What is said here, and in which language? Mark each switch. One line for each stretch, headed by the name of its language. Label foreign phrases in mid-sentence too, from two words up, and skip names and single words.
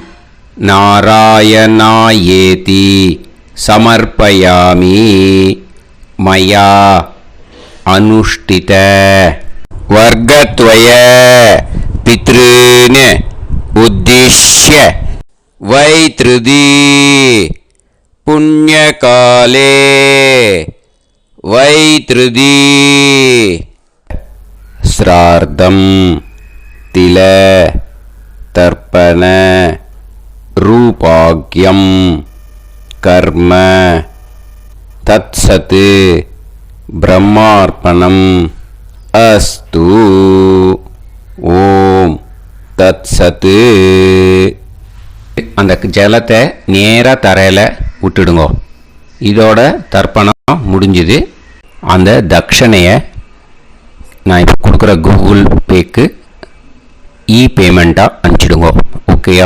Sanskrit: नारायणायेति समर्पयामि मया अनुष्ठित वर्गद्वय पितॄन् उद्दिश्य वैधृति पुण्यकाले वैधृति ஸ்ரார்த்தம் तिल तर्पण रूपाग्यम कर्म तत्सत् ब्रह्मार्पणम अस्तु ओम तत्सत्.
Tamil: அந்த ஜலத்தை நேராக தரையில் விட்டுடுங்க. இதோட தர்ப்பணம் முடிஞ்சுது. அந்த தட்சணையை நான் இப்போ கொடுக்குற கூகுள் பேக்கு பேமெண்ட்டாக அனுப்பிச்சிடுங்க. ஓகேயா?